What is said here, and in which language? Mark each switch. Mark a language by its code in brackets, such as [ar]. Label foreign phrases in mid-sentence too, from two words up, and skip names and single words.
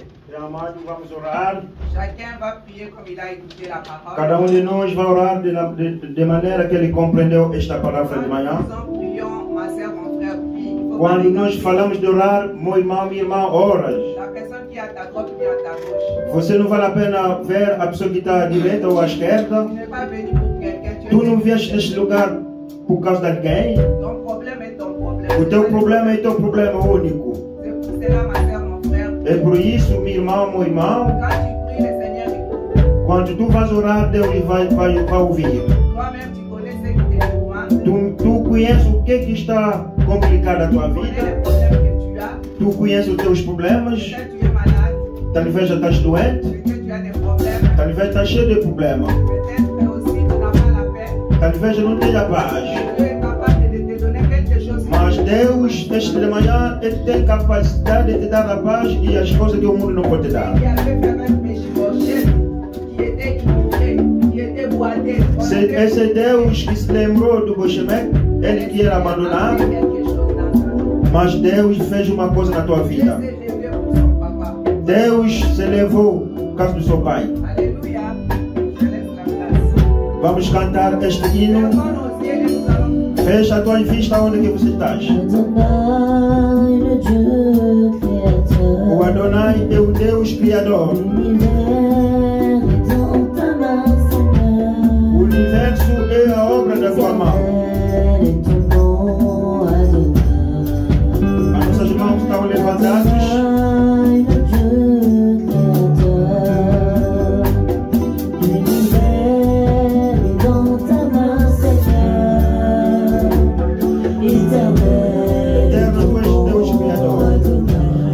[pt] E amado, vamos orar. [fr] Chacun va prier comme il a écouté la parole. [pt] Cada de nós vai orar de maneira que ele compreendeu esta palavra de manhã. [fr] Quand nous prions, ma soeur, mon frère, prie. Il faut [pt] Quando [fr] pas [pt] nós falamos de orar, meu irmão, minha irmã, oras. [fr] la personne qui est à ta droite ou bien à ta gauche. [pt] Você não vale a pena ver a pessoa que está à direita ou à esquerda. [fr] Tu n'es pas venu pour quelqu'un. [pt] Tu não vieste neste lugar por causa de alguém. [fr] Ton problème est ton problème. [pt] O teu problema é teu problema único. [fr] C'est pour cela, ma soeur, mon frère. [pt] É por isso, minha irmã, meu irmão, [fr] Quand tu pries, le Seigneur écoute. [pt] quando tu vais orar, Deus vai ouvir. [fr] Toi-même, tu connais ce qui te demande. [pt] Tu conheces o que está complicado na tua [fr] Tu connais [pt] vida. [fr] les problèmes que tu as. [pt] Tu conheces os teus problemas. [fr] Peut-être tu es malade. [pt] Talvez já estás doente. [fr] Peut-être tu as des problèmes. [pt] Talvez estás cheio de problemas. [fr] Peut-être aussi tu n'as pas la paix. [pt] Talvez não tenha paz. [fr] Dieu est capable de te donner quelque chose. [pt] Mas Deus, neste de manhã, Ele tem capacidade de te dar a paz e as coisas que o mundo não pode te dar. [fr] Qui avait fait un péché qui était ignoré, qui était boité. [pt] Esse Deus que se lembrou do Bochemek, ele que era abandonado, [fr] Quelque chose dans sa vie. [pt] mas Deus fez uma coisa na tua [fr] Dieu [pt] vida. [fr] s'est levé pour son papa. [pt] Deus se levou por causa do seu pai. [fr] Alléluia. Je laisse la place. [pt] Vamos cantar este hino. [fr] Lèvons nos yeux et nous allons [pt] Fecha a tua vista onde que você estás. [fr] Adonai, le Dieu créateur. [pt] O Adonai é o Deus Criador. [fr] L'univers est dans ta main, Seigneur. [pt] O universo é a obra da tua mão. [fr] Éternel est ton nom, Adonai. [pt] As nossas mãos estão levantadas. [fr] Adonai, le Dieu créateur. L'univers est dans ta main, Seigneur. Éternel est ton nom, Adonai.